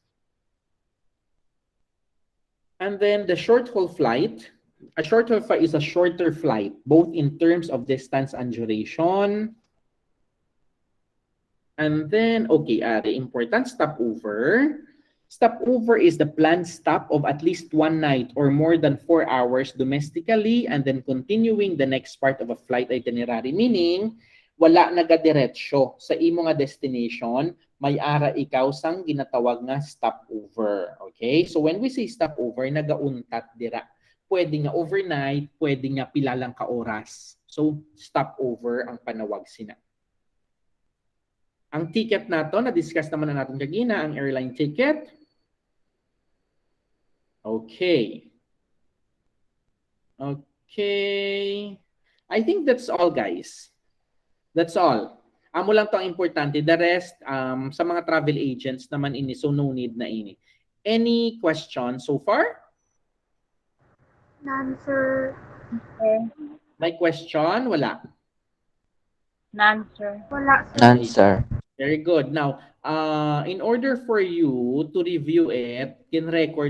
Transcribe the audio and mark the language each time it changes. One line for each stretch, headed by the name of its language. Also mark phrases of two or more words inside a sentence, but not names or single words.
English: And then the short-haul flight, a short-haul flight is a shorter flight, both in terms of distance and duration. And then, okay, the important stopover. Stopover is the planned stop of at least one night or more than 4 hours domestically and then continuing the next part of a flight itinerary. Meaning,
Hiligaynon: wala nagadирetsyo sa imo nga destination, may-ara ikaw sang ginatawag nga stopover.
English: Okay? So when we say stopover,
Hiligaynon: nagauntat dira. Pwede nga overnight, pwede nga pila lang ka oras. So stopover ang panawag sina. Ang ticket nato, na-discuss naman na natin kagina, ang
English: airline ticket. Okay. Okay. I think that's all, guys. That's all.
Hiligaynon: Amo lang to ang importante.
English: The rest,
Hiligaynon: sa mga
English: travel agents
Hiligaynon: naman ini, so
English: no need
Hiligaynon: na ini.
English: Any questions so far? None, sir.
Hiligaynon: May question? Wala.
English: None, sir. Wala, sir. None, sir. Very good. Now, in order for you to review it, in record